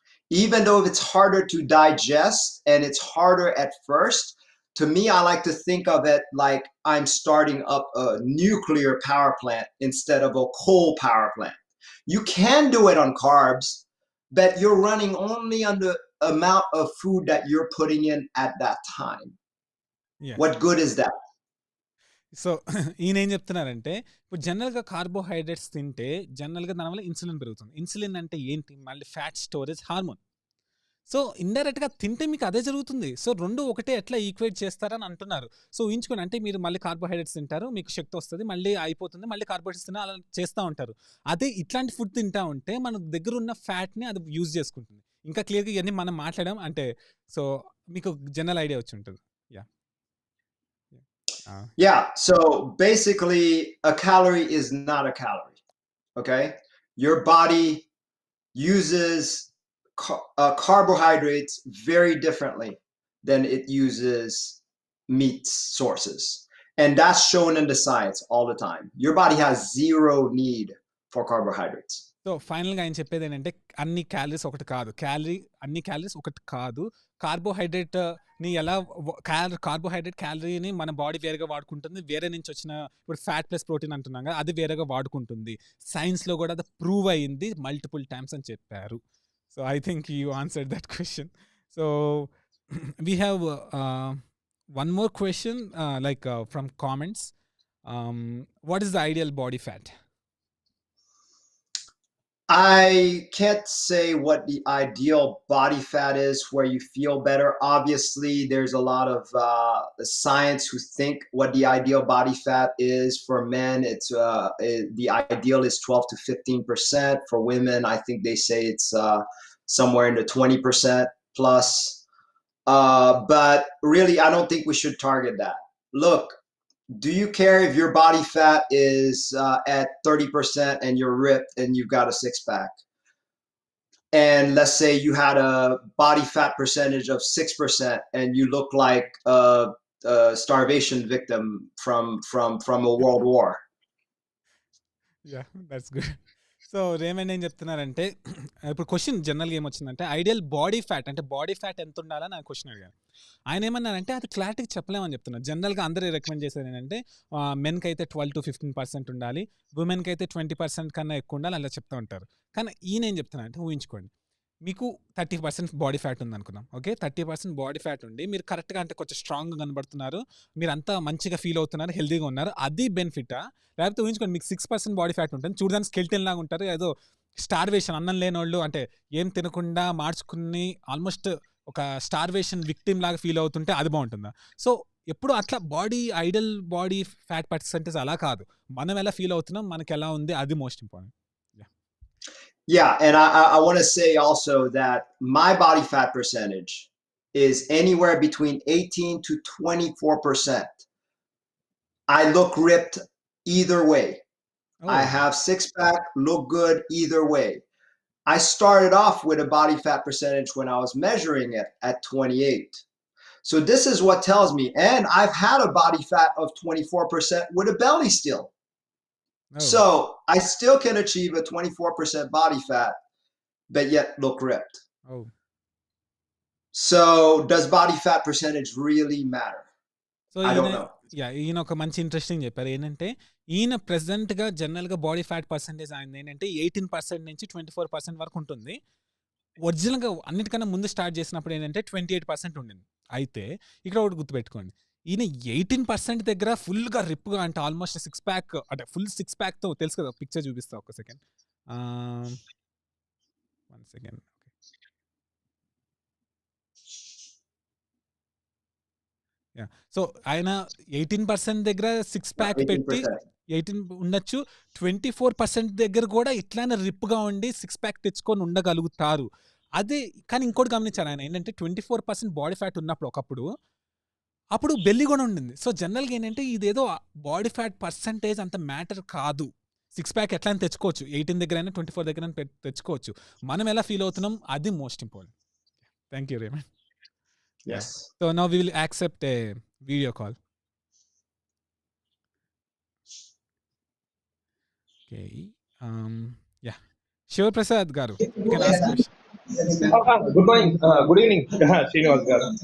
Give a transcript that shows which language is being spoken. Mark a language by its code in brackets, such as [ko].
[en] Even though it's harder to digest and it's harder at first, to me, I like to think of it like I'm starting up a nuclear power plant instead of a coal power plant. You can do it on carbs, but you're running only on the amount of food that you're putting in at that time. Yeah. What good is that? [te] So ఈయన ఏం చెప్తున్నారంటే ఇప్పుడు జనరల్గా carbohydrates తింటే జనరల్గా దానివల్ల insulin పెరుగుతుంది. Insulin అంటే ఏంటి? మళ్ళీ ఫ్యాట్ స్టోరేజ్ హార్మోన్. సో ఇండైరెక్ట్గా తింటే మీకు అదే జరుగుతుంది. సో రెండు ఒకటే ఎట్లా ఈక్వేట్ చేస్తారని అంటున్నారు. సో ఊహించుకోండి అంటే మీరు మళ్ళీ కార్బోహైడ్రేట్స్ తింటారు, మీకు శక్తి వస్తుంది, మళ్ళీ అయిపోతుంది, మళ్ళీ కార్బోహైడ్రేట్స్ తిన్నా అలా చేస్తూ ఉంటారు. అదే ఇట్లాంటి ఫుడ్ తింటా ఉంటే మన దగ్గర ఉన్న ఫ్యాట్ని అది యూజ్ చేసుకుంటుంది. ఇంకా క్లియర్గా ఇవన్నీ మనం మాట్లాడాం అంటే సో మీకు జనరల్ ఐడియా వచ్చి ఉంటుంది. [en] Yeah, so basically a calorie is not a calorie, okay? Your body uses carbohydrates very differently than it uses meat sources. And that's shown in the science all the time. Your body has zero need for carbohydrates. [te] So ఫైనల్గా ఆయన చెప్పేది ఏంటంటే అన్ని calories ఒకటి కాదు. అన్ని calories ఒకటి కాదు. కార్బోహైడ్రేట్ని ఎలా కార్బోహైడ్రేట్ క్యాలరీని మన బాడీ వేరేగా వాడుకుంటుంది. వేరే నుంచి వచ్చిన ఇప్పుడు ఫ్యాట్ ప్లస్ ప్రోటీన్ అంటున్నాం కదా అది వేరేగా వాడుకుంటుంది. సైన్స్లో కూడా అది ప్రూవ్ అయ్యింది మల్టిపుల్ టైమ్స్ అని చెప్పారు. [en] So I think you answered that question. So we have one more question like from comments. What is the ideal body fat? I can't say what the ideal body fat is where you feel better. Obviously, there's a lot of science who think what the ideal body fat is. For men, it's the ideal is 12 to 15%. For women, I think they say it's somewhere in the 20% plus. But really, I don't think we should target that. Look, do you care if your body fat is at 30% and you're ripped and you've got a six pack? And let's say you had a body fat percentage of 6% and you look like a starvation victim from a world war. Yeah, that's good. [te] So Raymond ఏం చెప్తున్నారంటే ఇప్పుడు question జనరల్గా ఏమొచ్చిందంటే ideal body fat అంటే body fat ఎంత ఉండాలని ఆయన question అడిగాను. ఆయన ఏమన్నారంటే అది క్లారిటీగా చెప్పలేమని చెప్తున్నారు. జనరల్గా అందరూ రికమెండ్ చేసేది ఏంటంటే మెన్కి అయితే 12-15% ఉండాలి, ఉమెన్కి అయితే 20% కన్నా ఎక్కువ ఉండాలి అలా చెప్తూ ఉంటారు. కానీ ఈయన ఏం చెప్తున్నారంటే ఊహించుకోండి, మీకు 30% బాడీ ఫ్యాట్ ఉంది అనుకున్నాం. ఓకే, 30% బాడీ ఫ్యాట్ ఉండి మీరు కరెక్ట్గా అంటే కొంచెం స్ట్రాంగ్గా కనబడుతున్నారు, మీరు అంతా మంచిగా ఫీల్ అవుతున్నారు, హెల్దీగా ఉన్నారు, అది బెనిఫిటా? లేకపోతే ఊహించుకోండి మీకు 6% బాడీ ఫ్యాట్ ఉంటుంది, చూడడానికి స్కెల్టన్ లాగా ఉంటారు, ఏదో స్టార్వేషన్ అన్నం లేని వాళ్ళు అంటే ఏం తినకుండా మార్చుకుని ఆల్మోస్ట్ ఒక స్టార్వేషన్ విక్టిమ్ లాగా ఫీల్ అవుతుంటే అది బాగుంటుందా? సో ఎప్పుడు అట్లా ఐడల్ బాడీ ఫ్యాట్ పర్సెంటేజ్ అలా కాదు, మనం ఎలా ఫీల్ అవుతున్నాం, మనకి ఎలా ఉంది, అది most important. [en] Yeah, and I want to say also that my body fat percentage is anywhere between 18 to 24%. I look ripped either way. Oh. I have six pack, look good either way. I started off with a body fat percentage when I was measuring it at 28. So this is what tells me, and I've had a body fat of 24% with a belly still. Oh. So I still can achieve a 24% body fat, but yet look ripped. Oh. So does body fat percentage really matter? So I don't know. [te] ఈయన ఒక మంచి interesting చెప్పారు. ఏంటంటే ఈయన ప్రెసెంట్గా జనరల్గా body fat percentage ఆయన ఏంటంటే 18% నుంచి 24% వరకు ఉంటుంది. ఒరిజినల్గా అన్నిటికన్నా ముందు స్టార్ట్ చేసినప్పుడు ఏంటంటే 28% ఉండింది. అయితే ఇక్కడ ఒకటి గుర్తుపెట్టుకోండి, ఈయన 18% దగ్గర ఫుల్గా రిప్గా అంటే ఆల్మోస్ట్ 6 ప్యాక్ అంటే ఫుల్ 6 ప్యాక్తో తెలుసు కదా, పిక్చర్ చూపిస్తా ఒక సెకండ్. [en] 1 second. [te] సో ఆయన 18% దగ్గర 6 ప్యాక్ పెట్టి 18 ఉండొచ్చు, 24% దగ్గర కూడా ఇట్లానే రిప్గా ఉండి 6 ప్యాక్ తెచ్చుకొని ఉండగలుగుతారు. అదే కానీ ఇంకోటి గమనించారు ఆయన ఏంటంటే 24% బాడీ ఫ్యాట్ ఉన్నప్పుడు ఒకప్పుడు అప్పుడు బెల్లి కూడా ఉండింది. సో జనరల్గా ఏంటంటే ఇదేదో బాడీ ఫ్యాట్ పర్సంటేజ్ అంత మ్యాటర్ కాదు, 6 ప్యాక్ ఎట్లా అని తెచ్చుకోవచ్చు, 18 దగ్గర అయినా 24 దగ్గర తెచ్చుకోవచ్చు, మనం ఎలా ఫీల్ అవుతున్నాం అది most important. [en] Thank you Raymond. Yes. So now we will accept a video call. Okay. Yeah. Shiva Prasad garu, you can ask question. Good morning. Good evening, Srinivas garu.